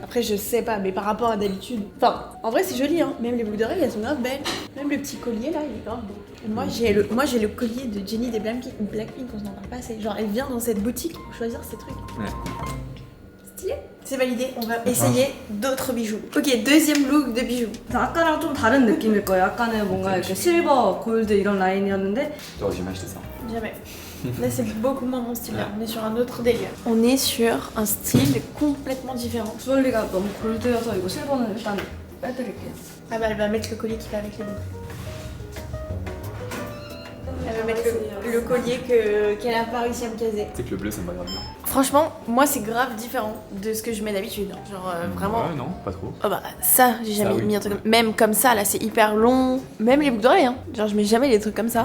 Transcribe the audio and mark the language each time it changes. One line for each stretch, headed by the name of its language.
French: Après, je sais pas, mais par rapport à d'habitude. Enfin, en vrai, c'est joli, hein. Même les boucles d'oreilles, elles sont grave belles. Même le petit collier là, il est grave beau. Et moi, j'ai le collier de Jennie des Blackpink, on s'en parle pas assez. Genre, elle vient dans cette boutique pour choisir ses trucs. Ouais. Stylé. C'est validé, on va essayer d'autres bijoux. Ok, deuxième look de bijoux.
Korean: 아까랑 좀 다른 느낌일 거예요. 아까는 뭔가 이렇게 실버, 골드 이런 라인이었는데
French: T'aurais jamais acheté ça. Jamais. Là, c'est beaucoup moins mon style. Là. On est sur un autre délire. On est sur un style complètement différent.
Korean: 주얼리가 너무 골드여서 이거 실버는 일단 빼드릴게요.
French: Ah bah, elle va mettre le collier qui va avec les boucles. Elle va mettre le collier qu'elle a pas réussi à me caser. Tu sais que le bleu, ça me va grave bien. Franchement, moi, c'est grave différent de ce que je mets d'habitude. hein. Genre, vraiment. Ouais, non, pas trop. Oh bah, ça, j'ai jamais Ça, oui. mis un truc comme... Même comme ça, là, c'est hyper long. Même les boucles d'oreilles, hein. Genre, je mets jamais les trucs comme ça.